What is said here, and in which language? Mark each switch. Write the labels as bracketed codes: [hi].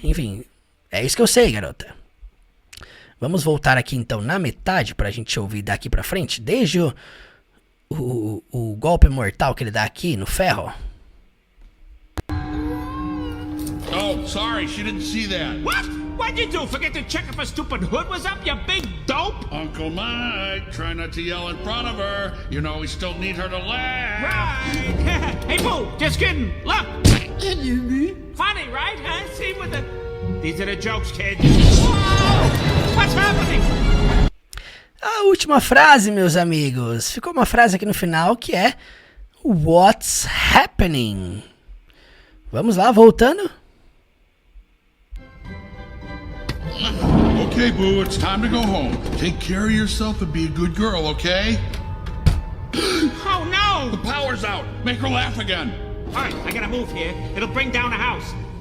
[pt] Enfim, é isso que eu sei, garota. Vamos voltar aqui então na metade pra gente ouvir daqui pra frente, desde o golpe mortal que ele dá aqui no ferro. [en] Oh, sorry, she didn't see that. What? What'd you do? Forget to check if her stupid hood was up, you big dope? Uncle Mike, try not to yell in front of her. You know we still need her to laugh. Right. Hey, Boo, just kidding. Look. Funny, right? Huh? See with the... These are the jokes, kid. Whoa! What's happening? [pt] A última frase, meus amigos. Ficou uma frase aqui no final que é [en] What's happening? [pt] Vamos lá, voltando. [en] Okay, Boo, it's time to go home. Take care of yourself and be a good girl, okay? Oh, no! The power's out. Make her laugh again. All right, I gotta move here. It'll bring down the house.